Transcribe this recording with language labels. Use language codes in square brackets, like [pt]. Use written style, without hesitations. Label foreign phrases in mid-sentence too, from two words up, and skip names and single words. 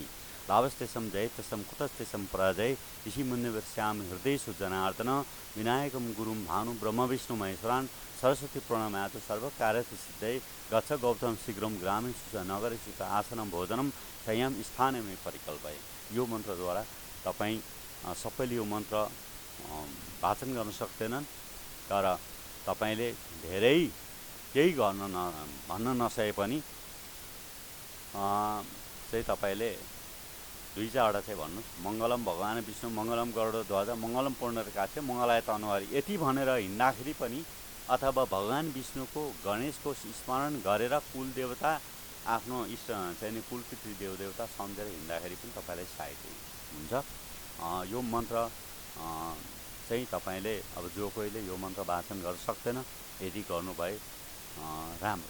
[sa] लाभस्तेषं जयतेषं कुतस्तेषं पराजय। ऋषिमुनिवर्ष्यामि हृदयेषु जनार्दन। विनायकं गुरुं भानु ब्रह्म विष्णु महेश्वरान् सरस्वती प्रणमातु सर्वकार्येषु सिद्धये। गच्छ गौतम शीघ्रं ग्रामेषु च नगरेषु च आसनं भोजनं संयम स्थानमे परिकल्पये। [ne] यो मन्त्रद्वारा तपाईँ सबैले यो मन्त्र वाचन गर्न सक्दैनन्, तर तपाईले धेरै केही भन्न नसके पनि चाहिँ तपाईले 2-4 वटा चाहिँ भन्नुहोस्। [sa] मङ्गलम भगवान् विष्णु मङ्गलम गरुडध्वज मङ्गलम पुण्डरीकाक्ष मङ्गलाय तनोहरि। [ne] यति भनेर हिँड्दाखेरि पनि अथवा भगवान् विष्णुको गणेशको स्मरण गरेर कुल देवता आफ्नो इष्ट चाहिँ नि कुल पितृ देवदेवता सम्झेर हिँड्दाखेरि पनि तपाईँलाई सहायता हुन्छ। यो मन्त्र चाहिँ तपाईँले अब जो कोहीले यो मन्त्र वाचन गर्न सक्दैन, यदि गर्नुभए राम्रो।